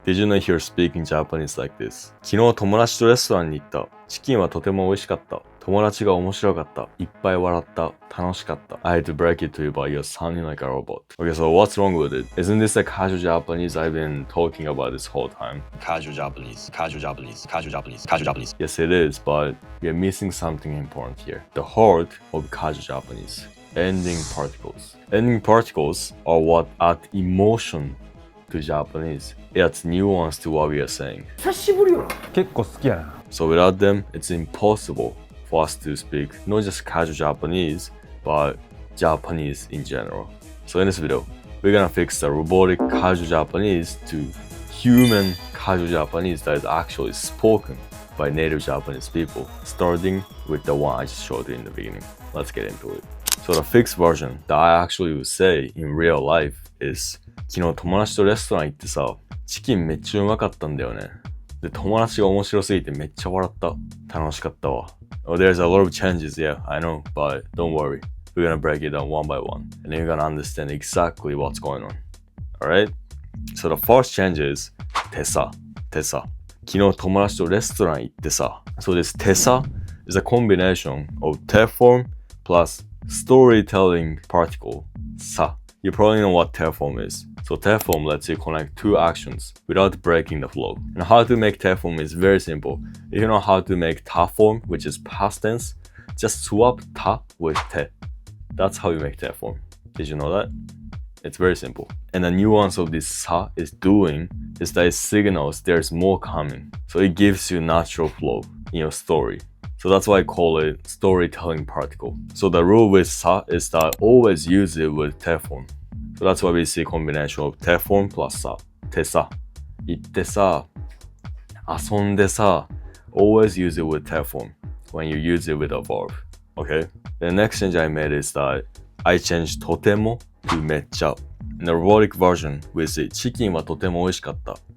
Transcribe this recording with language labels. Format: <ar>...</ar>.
<en>Did you know here speaking Japanese like this?</en> <ja>昨日友達とレストランに行った。チキンはとても美味しかった。友達が面白かった。いっぱい笑った。楽しかった。</ja> <en>I had to break it to you, but you're sounding like a robot. Okay, so what's wrong with it? Isn't this the casual Japanese I've been talking about this whole time? Casual Japanese, casual Japanese, casual Japanese, casual Japanese. Yes, it is, but you're missing something important here. The heart of casual Japanese. Ending particles. Ending particles are what add emotion to Japanese. It adds nuance to what we are saying.</en> <ja>久しぶりよ。結構好きやな。</ja> <en>So without them, it's impossible for us to speak not just casual Japanese, but Japanese in general. So in this video, we're gonna fix the robotic casual Japanese to human casual Japanese that is actually spoken by native Japanese people, starting with the one I just showed you in the beginning. Let's get into it. So the fixed version that I actually would say in real life is</en> <ja>昨日友達とレストラン行ってさ、チキンめっちゃうまかったんだよね。で、友達が面白すぎてめっちゃ笑った。楽しかったわ。</ja> <en>Oh, there's a lot of changes, yeah, I know, but don't worry. We're gonna break it down one by one, and then you're gonna understand exactly what's going on. Alright? So the first change is てさ。</en> <ja>昨日友達とレストラン行ってさ。</ja> <en>So this てさ is a combination of te form plus storytelling particle さ。 You probably know what te form is. So te form lets you connect two actions without breaking the flow. And how to make te form is very simple. If you know how to make ta form, which is past tense, just swap ta with te. That's how you make te form. Did you know that? It's very simple. And the nuance of this sa is doing is that it signals there's more coming. So it gives you natural flow in your story. So that's why I call it storytelling particle. So the rule with sa is that always use it with te form. So that's why we see combination of te form plus sa.</en> <ja>てさ、行ってさ、遊んでさ.</ja> <en>Always use it with te form when you use it with a verb. Okay? The next change I made is that I changed とても to めっちゃ. In the robotic version, we say</en> <ja>チキンはとても美味しかった.</ja>